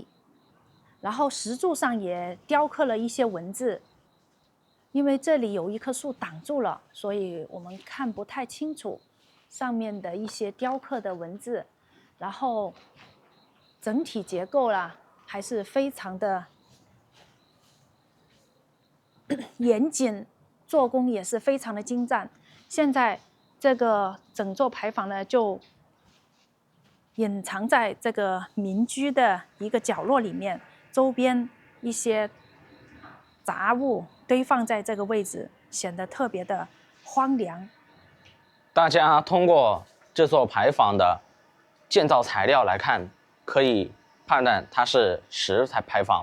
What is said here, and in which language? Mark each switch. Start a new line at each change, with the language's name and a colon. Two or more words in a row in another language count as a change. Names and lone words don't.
Chinese: 然後石柱上也雕刻了一些文字，因為這裡有一棵樹擋住了，所以我們看不太清楚上面的一些雕刻的文字，然後整體結構啦還是非常的嚴謹，做工也是非常的精湛。現在這個整座牌坊呢，就隱藏在這個民居的一個角落裡面，周邊一些雜物堆放在這個位置，顯得特別的荒涼。大家通過這座牌坊的建造材料來看，可以判斷它是石牌坊。